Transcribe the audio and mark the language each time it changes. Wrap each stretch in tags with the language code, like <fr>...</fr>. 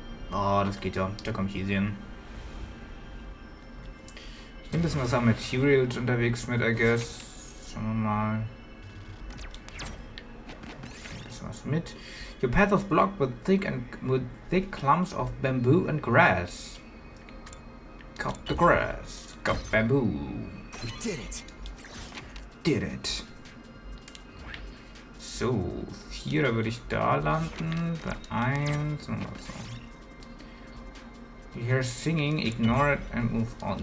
<de>Oh, das geht ja. Da komme ich easy hin. Ich nehme ein bisschen was an Materials unterwegs mit,</de> <en>I guess.</en> <de>Schauen wir mal. Ein bisschen was mit.</de> <en>Your path is blocked with thick clumps of bamboo and grass. Cut the grass. Cut bamboo. We did it. Did it.</en> <de>So, 4, da würde ich da landen. Bei 1 und so.</de> <en>You hear singing, ignore it and move on.</en>